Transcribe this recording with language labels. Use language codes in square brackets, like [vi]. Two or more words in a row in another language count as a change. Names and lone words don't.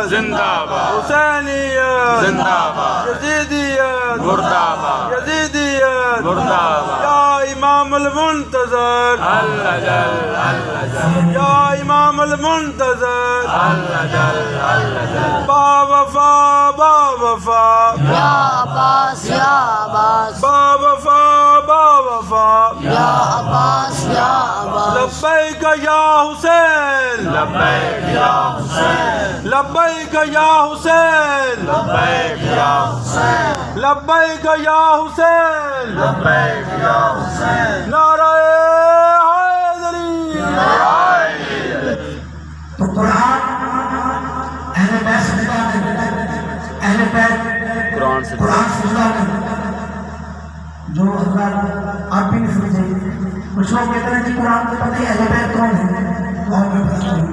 [ur] زندہ باد حسینیت زندہ باد یزیدیت مردہ باد یزیدیت مردہ باد [ar] یا امام المنتظر اللہ جل اللہ جل یا امام المنتظر اللہ جل اللہ جل [ur] با وفا با وفا [ar] یا عباس یا عباس [ur] با وفا با وفا [ar] یا عباس یا عباس لبیک یا حسین لبیک یا حسین لبیک یا حسین لبیک یا حسین لبیک یا حسین لبیک یا حسین [ur] نعرہ حیدری تو قرآن اہل بیت سجدہ نے اہل بیت قرآن سے قرآن سجدہ نے جو حضرات آپ بھی نہیں سمجھے کچھ لوگ کہتے ہیں کہ قرآن کو پتہ ہے اہل بیت کون ہے اور میں بتاتا ہوں